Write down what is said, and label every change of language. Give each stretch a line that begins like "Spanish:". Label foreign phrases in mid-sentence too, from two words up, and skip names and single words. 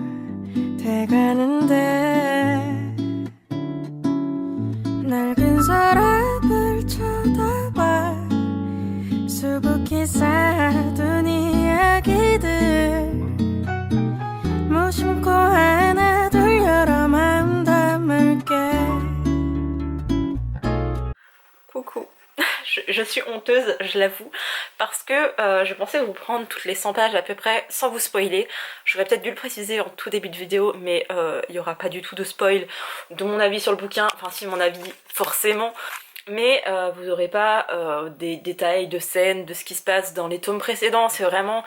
Korean: 돼가는데 낡은 서랍을 쳐다봐 수북히 쌓아둔 이야기들 무심코 하나 둘 여러 마음 담을게.
French: Coucou, je suis honteuse, je l'avoue, parce que je pensais vous prendre toutes les 100 pages à peu près sans vous spoiler. J'aurais peut-être dû le préciser en tout début de vidéo, mais il n'y aura pas du tout de spoil de mon avis sur le bouquin, enfin si mon avis forcément, mais vous n'aurez pas des détails de scènes, de ce qui se passe dans les tomes précédents, c'est vraiment...